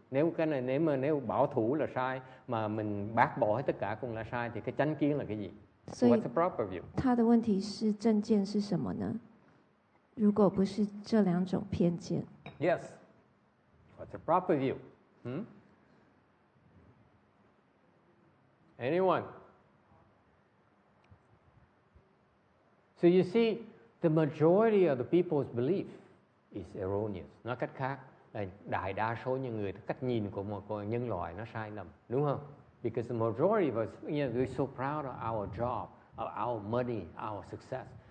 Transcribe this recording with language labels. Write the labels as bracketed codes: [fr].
[vi] Nếu cái này nếu bảo thủ là sai mà mình bác bỏ hết tất cả cũng là sai thì cái chánh kiến là cái gì? [en] What's the proper view? [zh] 他的问题是正见是什么呢？如果不是这两种偏见 [en] Yes. What's a proper view? Anyone? So you see, the majority of the people's belief is erroneous. [vi] Nói cách khác là đại đa số những người, cách nhìn của một nhân loại nó sai lầm, đúng không? [en] Because the majority of us, we're so proud of our job, of our money, our success.